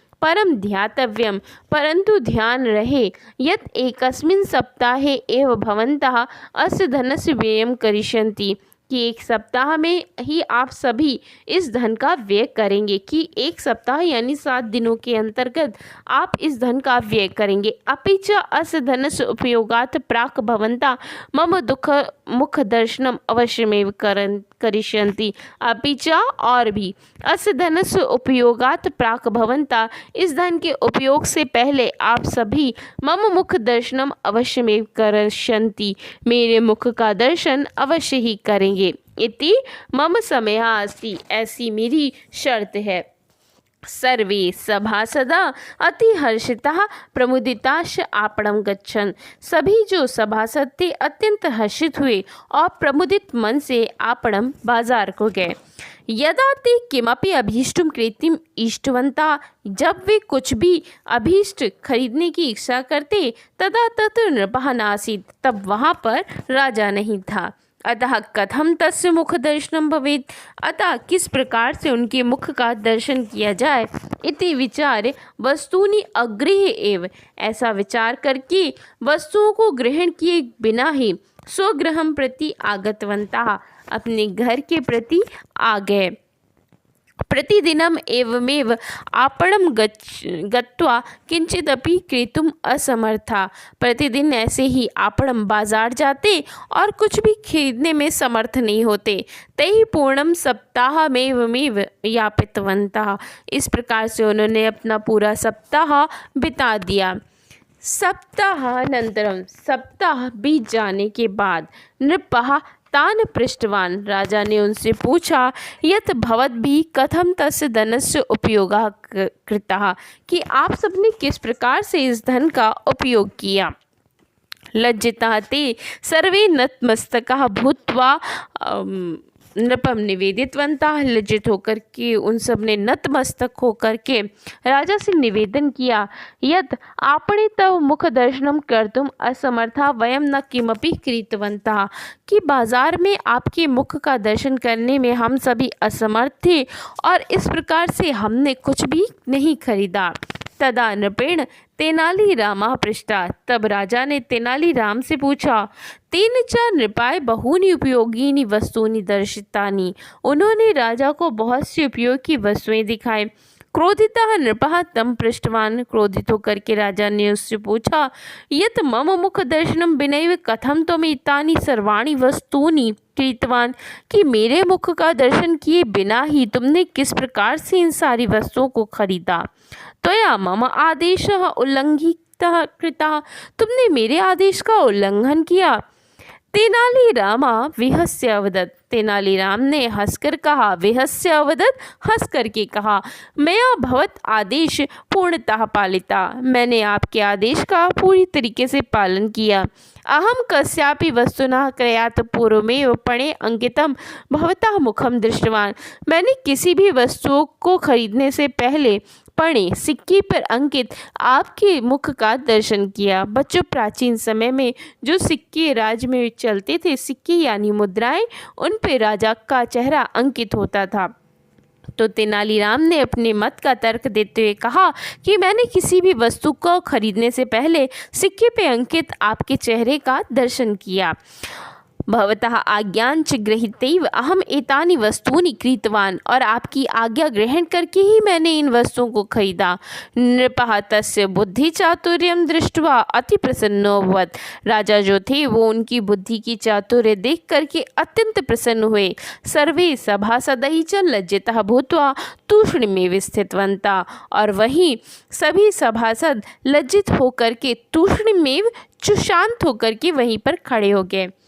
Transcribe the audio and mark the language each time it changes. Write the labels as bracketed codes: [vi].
[sa] परम ध्यातव्यम, [hi] परंतु ध्यान रहे, [sa] यत् एकस्मिन् सप्ताहे एव भवन्तः अस्य धनस्य व्ययं करिष्यन्ति, [hi] कि एक सप्ताह में ही आप सभी इस धन का व्यय करेंगे, कि एक सप्ताह यानी 7 दिनों के अंतर्गत आप इस धन का व्यय करेंगे। [sa] अपि च अस्य धनस्य उपयोगात् प्राक् भवन्तः मम मुख दर्शनम अवश्यमेव करिष्यन्ति। अपि च [hi] और भी [sa] अस्य धनस्य उपयोगात् प्राक् भवन्तः, [hi] इस धन के उपयोग से पहले आप सभी [sa] मम मुख दर्शनम अवश्यमेव करिष्यन्ति, [hi] मेरे मुख का दर्शन अवश्य ही करेंगे। [sa] इति मम समयः अस्ति, [hi] ऐसी मेरी शर्त है। [sa] सर्वे सभासदा अतिहर्षिताः प्रमुदिताश्च आपणं गच्छन्। [hi] सभी जो सभासद थे अत्यंत हर्षित हुए और प्रमुदित मन से आपणं बाजार को गए। [sa] यदा ते किमपि अभीष्टुं क्रेतुम् इष्टवन्तः, [hi] जब वे कुछ भी अभीष्ट खरीदने की इच्छा करते, [sa] तदा तत्र नृपः नासीत्, [hi] तब वहाँ पर राजा नहीं था। [sa] अतः कथम तस्य मुख दर्शनम भवेत्, [hi] अतः किस प्रकार से उनके मुख का दर्शन किया जाए। [sa] इति विचार वस्तूनि अगृह्य एव, [hi] ऐसा विचार करके वस्तुओं को ग्रहण किए बिना ही [sa] स्वगृहं प्रति आगतवन्तः, [hi] अपने घर के प्रति आ गए। [sa] प्रतिदिनम एवमेव आपणं गत्वा किंचिदपि क्रेतुम असमर्था। [hi] प्रतिदिन ऐसे ही आपणं बाजार जाते और कुछ भी खरीदने में समर्थ नहीं होते। [sa] तैः पूर्णं सप्ताहमेवमेव यापितवन्तः। [hi] इस प्रकार से उन्होंने अपना पूरा सप्ताह बिता दिया। [sa] सप्ताहानन्तरं, [hi] सप्ताह बीत जाने के बाद, [sa] नृपः तान् पृष्टवान्, [hi] राजा ने उनसे पूछा, [sa] यत् भवद्भिः कथं तस्य धनस्य उपयोगः कृतः, [hi] कि आप सबने किस प्रकार से इस धन का उपयोग किया। [sa] लज्जिताः ते सर्वे नतमस्तकाः भूत्वा नृपम निवेदितवन्तः। [hi] लज्जित होकर के उन सब ने नतमस्तक होकर के राजा से निवेदन किया, [sa] यत् आपणे तव मुख दर्शनम कर्तुम असमर्था वयम न किमपि कृतवन्तः, [hi] कि बाजार में आपके मुख का दर्शन करने में हम सभी असमर्थ थे और इस प्रकार से हमने कुछ भी नहीं खरीदा। [sa] तदा नृपेण तेनालीरामः पृष्टा। [hi] तब राजा ने तेनालीराम से पूछा, [sa] तेन च नृपाय बहूनि उपयोगीनि वस्तूनि दर्शितानि। [hi] उन्होंने राजा को बहुत सी उपयोग की वस्तुएं दिखाई। [sa] क्रोधितः नृपः तं पृष्टवान। [hi] क्रोधित होकर के राजा ने उससे पूछा, [sa] यत् मम मुख दर्शनम विनैव कथम त्वम् एतानि सर्वाणि वस्तूनि कृतवान, [hi] कि मेरे मुख का दर्शन किए बिना ही तुमने किस प्रकार से इन सारी वस्तुओं को खरीदा। [sa] त्वया मम आदेशः उल्लंघितः कृतः, [hi] तुमने मेरे आदेश का उल्लंघन किया। [sa] तेनालीराम विहस्य अवदत्। [hi] तेनालीराम ने हंसकर कहा, [sa] विहस्य अवदत्, [hi] हंस करके कहा, [sa] मया भवत आदेश पूर्णतः पालिता। [hi] मैंने आपके आदेश का पूरी तरीके से पालन किया। [sa] अहम कस्यापि वस्तुनः क्रयात् पूर्वमेव पणे अंकितम भवतः मुखम दृष्टवान। [hi] मैंने किसी भी वस्तु को खरीदने से पहले पणे सिक्के पर अंकित आपके मुख का दर्शन किया। बच्चों, प्राचीन समय में जो सिक्के राज्य में चलते थे, सिक्के यानी मुद्राएं, उन पे राजा का चेहरा अंकित होता था। तो तेनालीराम ने अपने मत का तर्क देते हुए कहा कि मैंने किसी भी वस्तु को खरीदने से पहले सिक्के पे अंकित आपके चेहरे का दर्शन किया। [sa] भवतः आज्ञांच गृहीतैव अहम एतानि वस्तूनि क्रीतवान, [hi] और आपकी आज्ञा ग्रहण करके ही मैंने इन वस्तुओं को खरीदा। [sa] नृपः तस्य बुद्धि चातुर्यम दृष्ट्वा अति प्रसन्नो अभवत्। [hi] राजा जो थे वो उनकी बुद्धि की चातुर्य देख करके अत्यंत प्रसन्न हुए। [sa] सर्वे सभासदै च लज्जितः भूत्वा तूष्णीमेव स्थितवन्तः, [hi] और वहीं सभी सभासद लज्जित होकर के तूष्णीमेव शांत होकर के वहीं पर खड़े हो गए।